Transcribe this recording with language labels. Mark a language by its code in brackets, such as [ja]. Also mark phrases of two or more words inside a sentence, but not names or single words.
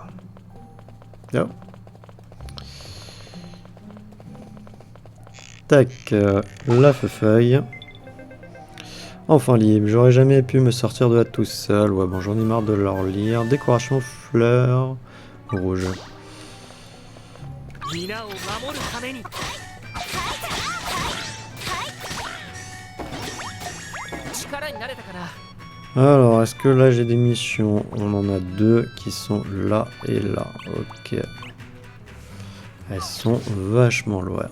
[fr] Oh. Tac, la feuille. Enfin libre, j'aurais jamais pu me sortir de là tout seul. Ouais, bon, j'en ai marre de leur lire. Décoration fleurs rouge. [ja] 皆を守るために力になれたかな。 [fr] Alors, est-ce que là j'ai des missions? On en a deux qui sont là et là. Ok. Elles sont vachement loin.